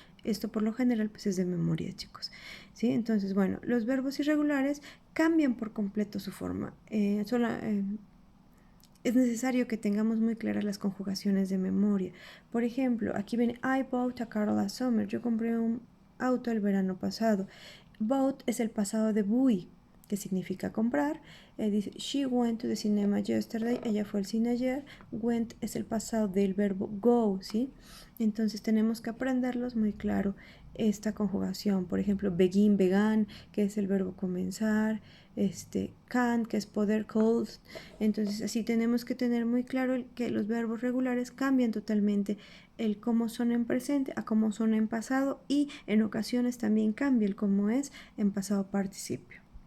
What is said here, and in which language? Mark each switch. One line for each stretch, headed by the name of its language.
Spanish: Esto por lo general pues es de memoria, chicos. ¿Sí? Entonces, bueno, los verbos irregulares cambian por completo su forma. Es necesario que tengamos muy claras las conjugaciones de memoria. Por ejemplo, aquí viene
English: I bought a car last summer.
Spanish: Yo compré un auto el verano pasado. Bought es el pasado de buy, que significa comprar. Dice,
English: she went to the cinema yesterday.
Spanish: Ella fue al cine ayer. Went es el pasado del verbo go, ¿sí? Entonces tenemos que aprenderlos muy claro esta conjugación. Por ejemplo, begin, began, que es el verbo comenzar. Can, que es poder, could. Entonces así tenemos que tener muy claro que los verbos regulares cambian totalmente el cómo son en presente a cómo son en pasado, y en ocasiones también cambia el cómo es en pasado participio.